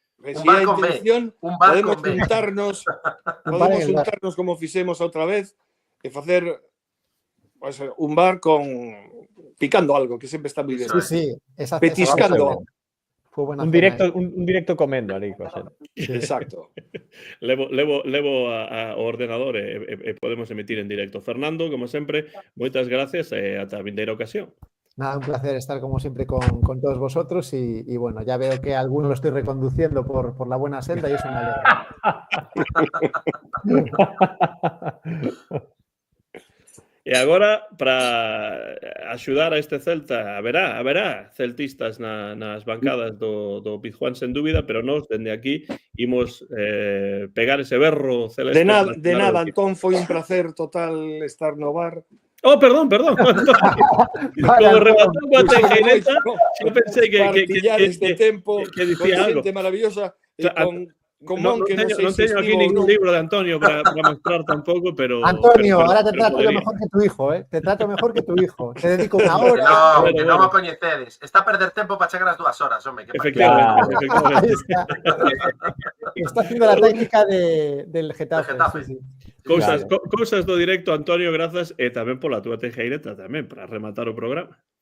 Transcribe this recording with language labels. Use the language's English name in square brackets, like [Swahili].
[Galician] Se é a intención, podemos juntarnos como fixemos outra vez e facer un bar con picando algo, que sempre está moi ben. Sí, petiscando. Un directo comendo ali, Exacto. Levo ao ordenador e podemos emitir en directo. Fernando, como sempre, moitas gracias e ata a vindeira ocasión. [Spanish] Nada, un placer estar como siempre con todos vosotros y bueno, ya veo que a alguno lo estoy reconduciendo por la buena senda y eso me alegra. [Galician] E agora, para axudar a este Celta, haberá celtistas nas bancadas do Pizjuán sen dúbida, pero nós, dende aquí, imos pegar ese berro celeste. De nada, Antón, foi un placer total estar no bar. Oh, perdón. Como rematou coa teijeireta, eu pensei que tempo que dicía algo. Xente maravillosa e non teño aquí ningún libro de Antonio para mostrar tampouco, pero... [Spanish] Antonio, ahora te trato mejor que tu hijo, Te trato mejor que tu hijo. [Galician] Te dedico unha hora. Que non o coñecedes. Está a perder tempo para chegar as 2 horas, home. Efectivamente. [Spanish] Está haciendo la técnica del Getafe. Sí. [Galician] Cousas do directo, Antonio, grazas, e tamén pola túa teijeireta tamén, para rematar o programa.